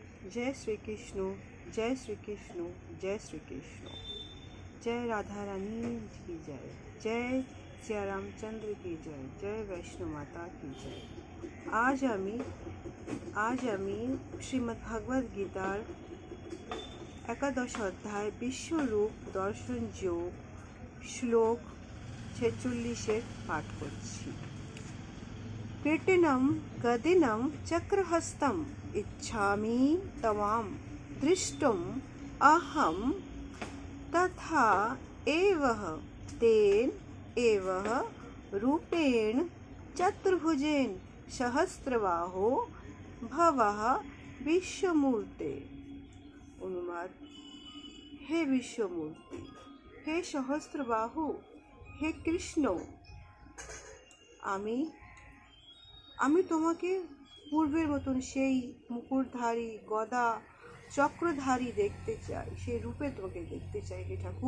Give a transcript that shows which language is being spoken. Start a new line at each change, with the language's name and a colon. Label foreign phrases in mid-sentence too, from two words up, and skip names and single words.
Hindi: जय श्री कृष्ण, जय श्री कृष्ण, जय श्री कृष्ण। जय राधा रानी की जय, जय सिया रामचंद्र की जय, जय वैष्णो माता की जय।
Bangla: आज আমি শ্রীমদ্ ভাগবত গীতার একাদশ অধ্যায় বিশ্বরূপ দর্শন যোগ শ্লোক 46 পাঠ করছি।
Sanskrit: कृटिनं गदिनं चक्रहस्तम् इच्छामि तवां दृष्टुम् अहं तथा एव तेन एव रूपेण चतुर्भुजेन सहस्रबाहो भवः विश्वमूर्ते।
Bangla: অনুবাদ, হে বিশ্বমূর্তি, হে সহস্রবাহু, হে কৃষ্ণ, আমি তোমাকে পূর্বের মতন সেই মুকুটধারী গদা চক্রধারী দেখতে চাই, সেই রূপে তোমাকে দেখতে চাই হে ঠাকুর।